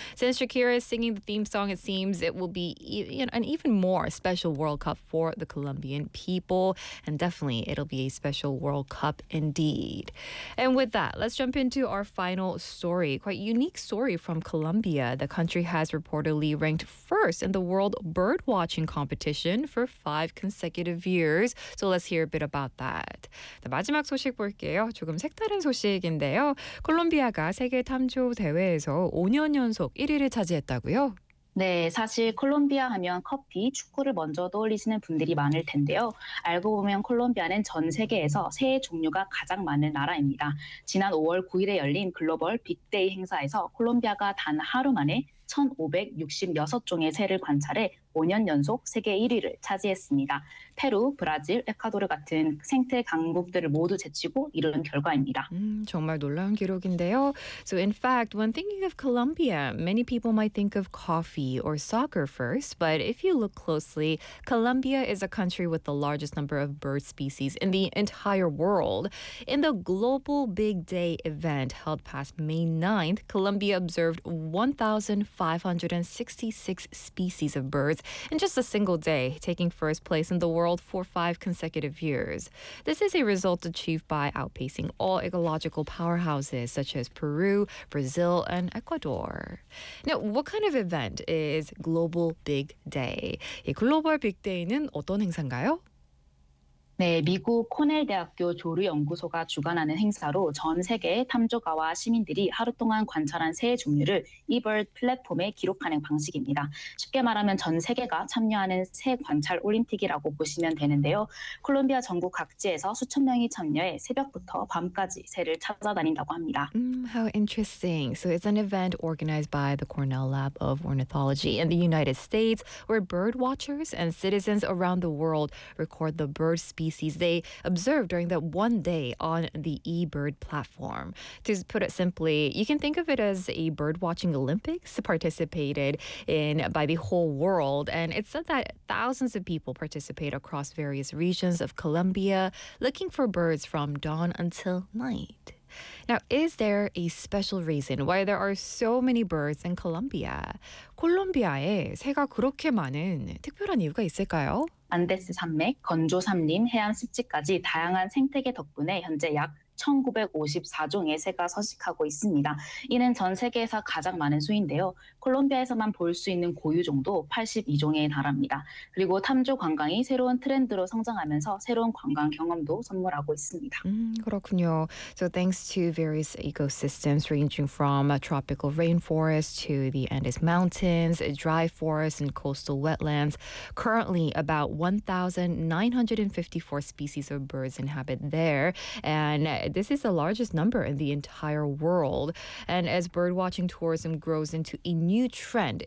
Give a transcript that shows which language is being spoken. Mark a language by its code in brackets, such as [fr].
[en] Since Shakira is singing the theme song, it seems it will be an even more special World Cup for the Colombian people, and definitely it'll be a special World Cup indeed. And with that, let's jump into our final story. Quite unique story from Colombia. The country has reportedly ranked first in the world bird watching competition for 5 consecutive years. So let's hear a bit about that. [ko] 네, 마지막 소식 볼게요. 조금 색다른 소식인데요. 콜롬비아가 세계 탐조 대회에서 5년 연속 1위를 차지했다고요? 네, 사실 콜롬비아 하면 커피, 축구를 먼저 떠올리시는 분들이 많을 텐데요. 알고 보면 콜롬비아는 전 세계에서 새 종류가 가장 많은 나라입니다. 지난 5월 9일에 열린 글로벌 빅데이 행사에서 콜롬비아가 단 하루 만에 1,566종의 새를 관찰해 5년 연속 세계 1위를 차지했습니다. 페루, 브라질, 에콰도르 같은 생태 강국들을 모두 제치고 이룬 결과입니다. 정말 놀라운 기록인데요. [en] So in fact, when thinking of Colombia, many people might think of coffee or soccer first. But if you look closely, Colombia is a country with the largest number of bird species in the entire world. In the Global Big Day event held past May 9th, Colombia observed 1,566 species of birds in just a single day, taking first place in the world for 5 consecutive years. This is a result achieved by outpacing all ecological powerhouses such as Peru, Brazil, and Ecuador. Now, what kind of event is Global Big Day? [ko] 이 글로벌 빅데이는 어떤 행사인가요? 네, 미국 코넬 대학교 조류 연구소가 주관하는 행사로 전 세계 탐조가와 시민들이 하루 동안 관찰한 새 종류를 eBird 플랫폼에 기록하는 방식입니다. 쉽게 말하면 전 세계가 참여하는 새 관찰 올림픽이라고 보시면 되는데요. 콜롬비아 전국 각지에서 수천 명이 참여해 새벽부터 밤까지 새를 찾아다닌다고 합니다. [en] How interesting. So it's an event organized by the Cornell Lab of Ornithology in the United States, where bird watchers and citizens around the world record the birds species they observed during that one day on the eBird platform. To put it simply, you can think of it as a bird-watching Olympics participated in by the whole world. And it's said that thousands of people participate across various regions of Colombia looking for birds from dawn until night. Now, is there a special reason why there are so many birds in Colombia? [ko] 콜롬비아에 새가 그렇게 많은 특별한 이유가 있을까요? 안데스 산맥, 건조 산림, 해안 습지까지 다양한 생태계 덕분에 현재 약 1,954종의 새가 서식하고 있습니다. 이는 전 세계에서 가장 많은 수인데요. 콜롬비아에서만 볼 수 있는 고유종도 82종에 달합니다. 그리고 탐조 관광이 새로운 트렌드로 성장하면서 새로운 관광 경험도 선물하고 있습니다. 그렇군요. [en] So thanks to various ecosystems ranging from a tropical rainforest to the Andes Mountains, dry forests and coastal wetlands, currently about 1,954 species of birds inhabit there, and this is the largest number in the entire world. And as bird watching tourism grows into a new trend.